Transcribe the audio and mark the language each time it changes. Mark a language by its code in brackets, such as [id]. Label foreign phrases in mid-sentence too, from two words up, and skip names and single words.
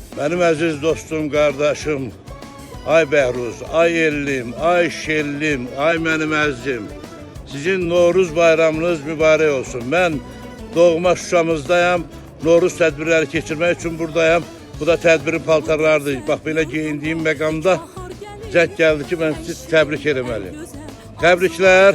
[tr] Benim aziz dostum, [az] kardeşim, ay Behruz, ay Ellim, ay Şellim, ay benim əzizim. Sizin Novruz bayramınız mübarək olsun. Ben doğma Şuşamızdayım. Novruz tədbirləri keçirmək üçün buradayım. Bu da tədbirin paltarlarıdır. Bax, belə geyindiyim məqamda zəng gəldi ki, mən sizi təbrik eləməliyim. Təbriklər.